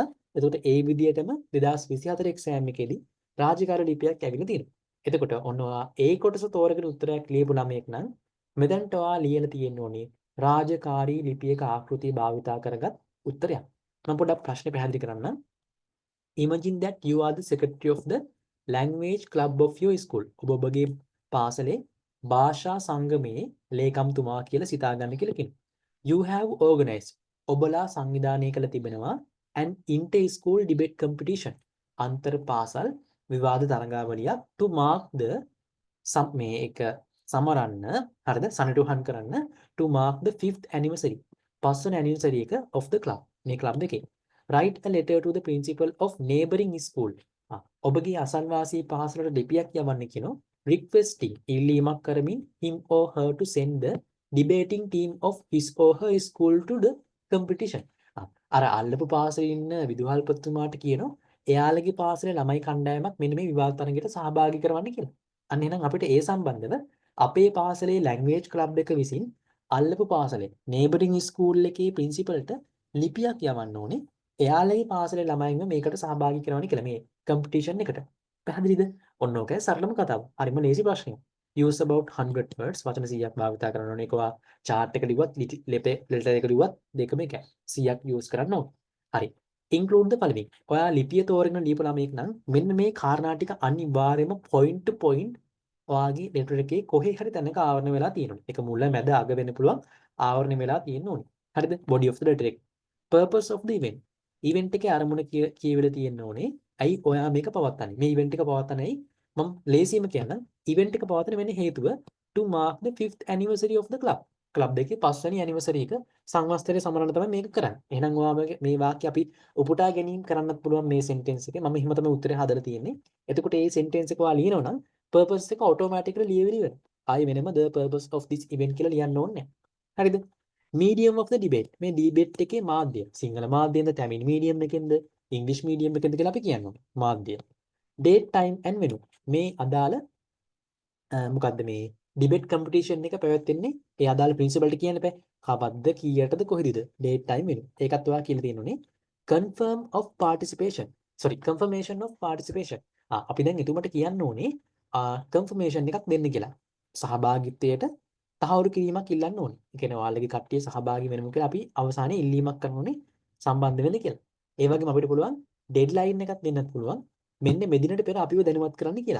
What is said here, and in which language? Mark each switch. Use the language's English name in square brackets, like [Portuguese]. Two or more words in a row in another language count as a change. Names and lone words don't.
[Sinhala] එතකොට ඒ විදිහටම 2024 එක්සෑම් එකේදී රාජකාරී ලිපියක් ඇවිල්ලා තියෙනවා. එතකොට ඔන්න ඔයා ඒ කොටස තෝරගෙන උත්තරයක් ලියපු ළමයෙක් නම් මෙතනට ඔයා ලියලා තියෙන්න ඕනේ රාජකාරී ලිපියක ආකෘතිය භාවිතා කරගත් උත්තරයක්. මම පොඩ්ඩක් ප්‍රශ්නේ පැහැදිලි කරන්නම්. [English] Imagine that you are the secretary of the language club of your school. [Sinhala] ඔබ ඔබගේ පාසලේ භාෂා සංගමයේ ලේකම්තුමා කියලා සිතා ගන්න කියලා කියනවා. [English] You have organized. [Sinhala] ඔබලා සංවිධානය කළ තිබෙනවා [English] an inter-school debate competition. [Sinhala] අන්තර් පාසල් විවාද තරඟාවලියක් [English] to mark the [Sinhala] මේ එක සමරන්න හරිද සනිටුහන් කරන්න [English] to mark the 5th anniversary. පස්වන anniversary එක of the club. [Sinhala] මේ club එකේ. [English] Write a letter to the principal of neighboring school. [Sinhala] ඔබගේ අසල්වාසී පාසලට ලිපියක් යවන්න කියනවා. [English] Requesting [Sinhala] ඉල්ලීමක් කරමින් [English] him or her to send the debating team of his or her school to the competition. [Sinhala] අර අල්ලපු පාසලේ ඉන්න විදුහල්පතිතුමාට කියනවා එයාලගේ පාසලේ ළමයි කණ්ඩායමක් මෙන්න මේ විවාද තරඟයට සහභාගී කරවන්න කියලා. අන්න එහෙනම් අපිට ඒ සම්බන්ධව අපේ පාසලේ [English] language club [Sinhala] එක විසින් අල්ලපු පාසලේ [English] neighboring school [Sinhala] එකේ principalට ලිපියක් යවන්න ඕනේ. එයාලගේ පාසලේ ළමයින්ව මේකට සහභාගී කරවන්න කියලා මේ competition එකට. පැහැදිලිද? ඔන්න ඕකයි සරලම කතාව. හරිම ලේසි ප්‍රශ්නයක්. [English] use about 100 words [Sinhala] වචන 100ක් භාවිත කරන්න ඕනේ. ඒක ඔයා chart එක ලිව්වත් letter එක ලිව්වත් දෙකම එකයි. 100ක් use කරන්න ඕනේ. හරි. [English] include the following. [Sinhala] ඔයා ලිපිය තෝරගෙන ලියපු ළමයෙක් නම් මෙන්න මේ කාරණා ටික අනිවාර්යයෙන්ම [English] point to point [Sinhala] ඔයාගේ letter එකේ කොහේ හරි තැනක ආවරණය වෙලා තියෙනවා. ඒක මුල මැද අග වෙන්න පුළුවන් ආවරණය වෙලා තියෙන්න ඕනේ. හරිද? [English] body of the letter එක. purpose of the event. event [Sinhala] එකේ අරමුණ කියවිලා තියෙන්න ඕනේ. ඇයි ඔයා මේක පවත්න්නේ? මේ event එක පවත්න්නේ මම ලේසියෙම කියන්නම්. [English] event [Sinhala] එක පවත්වන්න වෙන්නේ හේතුව [English] to mark the 5th anniversary of the club. [Sinhala] ක්ලබ් එකේ 5 වෙනි ඇනිවර්සරි එක සංවත්සරය සමරන තමයි මේක කරන්නේ. එහෙනම් ඔයා මේ වාක්‍ය අපි උපුටා ගැනීම කරන්නත් පුළුවන් මේ සෙන්ටෙන්ස් එකේ. මම එහෙම තමයි උත්තරේ හදලා තියෙන්නේ. එතකොට මේ සෙන්ටෙන්ස් එක ඔයා ලියනවා නම් purpose එක automatically ලියවිලි වෙනවා. ආයෙ වෙනම [English] the purpose of this event [Sinhala] කියලා ලියන්න ඕනේ නැහැ. හරිද? [English] medium of the debate. [Sinhala] මේ debate එකේ මාධ්‍ය. සිංහල මාධ්‍යෙන්ද, තමිල් medium එකෙන්ද, [English] english medium [Sinhala] එකෙන්ද කියලා අපි කියනවා. මාධ්‍ය. [English] date, time and venue. [Sinhala] මේ අදාළ මොකද්ද මේ [English] debate competition [Sinhala] එක පැවැත්වෙන්නේ ඒ අදාළ ප්‍රින්සිපල්ට කියන්න බෑ. කවද්ද කීයටද කොහෙදද? [English] date time venue. [Sinhala] ඒකත් ඔයා කියලා තියෙනුනේ. [English] confirm of participation. sorry confirmation of participation. [Sinhala] අපි දැන් එතුමට කියන්න ඕනේ confirmation එකක් දෙන්න කියලා. සහභාගීත්වයට තහවුරු කිරීමක් ඉල්ලන්න ඕනේ. ඒ කියන්නේ ඔයාලගේ කට්ටිය සහභාගී වෙනමු කියලා අපි අවසානයේ ඉල්ලීමක් කරන්න ඕනේ සම්බන්ධ වෙන්න කියලා. ඒ වගේම අපිට පුළුවන් ඩෙඩ්ලයින් එකක් දෙන්නත් පුළුවන්. මෙන්න මෙදිනට පෙර අපිව දැනුවත් කරන්න කියලා.